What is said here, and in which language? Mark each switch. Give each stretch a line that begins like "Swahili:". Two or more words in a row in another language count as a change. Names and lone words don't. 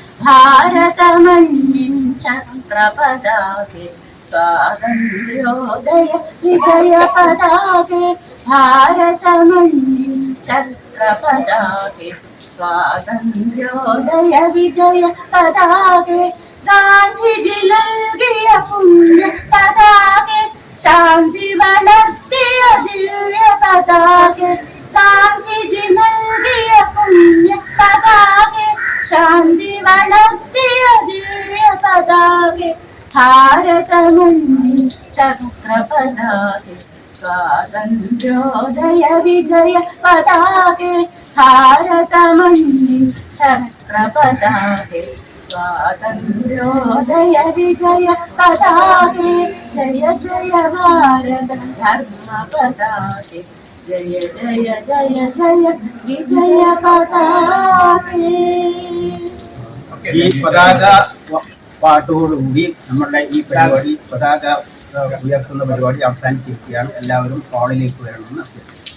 Sanskrit: भारतमण्डिं चक्र पताके स्वातन्त्र्योदय विजय पताके भारतमण्डिं चक्र पताके स्वातन्त्र्योदय विजय पताके
Malayalam: गान्धीजी നൽകിയ പുണ്യ പതാകെ ശാന്തി വളർത്തിയ ദിവ്യ പതാകെ ഗാന്ധിജി നൽകിയ പുണ്യ പതാകെ ശാന്തി വളർത്തിയ ദിവ്യ പതാകെ
Sanskrit: भारतमण्डिं चक्र पताके स्वातन्त्र्योदय विजय पताके भारतमण्डिं चक्र पताके स्वातन्त्र्योदय विजय पताके जय जय भारत धर्म पताके जय जय जय जय विजय पताके.
Malayalam: पताക പാട്ടോടുകൂടി നമ്മളുടെ ഈ പരിപാടി പതാക ഉയർത്തുന്ന പരിപാടി അവസാനിച്ചിരിക്കുകയാണ്. എല്ലാവരും ഹാളിലേക്ക് വരണമെന്ന് അഭ്യർത്ഥിക്കുന്നു.